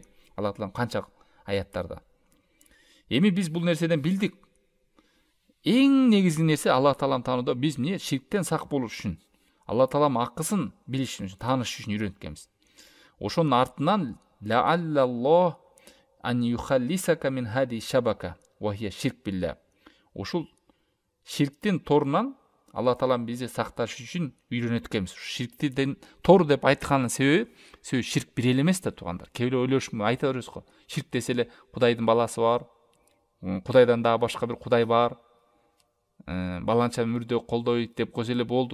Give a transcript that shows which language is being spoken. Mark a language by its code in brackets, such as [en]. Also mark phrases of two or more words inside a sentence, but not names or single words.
[ky] Алла таалам канча аяттарда. Эми биз бул нерседен билдик. Эң негизги нерсе Алла таалам таанууда биз эмне ширктен сак болуш үчүн, Алла таалам акысын билиш үчүн, тааныш үчүн үйрөнткенбиз. Ошонун артынан [ar] لعل الله أن يخلصك من هذه الشبكة وهي الشرك بالله. [ky] Ушул ширктин торунан Алла таалам бизди сакташ үчүн үйрөнөткенбиз. Ширктен тор деп айтканын себеби ширк бир эле эмес да туугандар. Кээ бирөө ойлошуп айта беребиз го. Ширк десе эле Кудайдын баласы бар, Кудайдан дагы башка бир Кудай бар, баланча мүрдө колдойт деп койсо эле болду.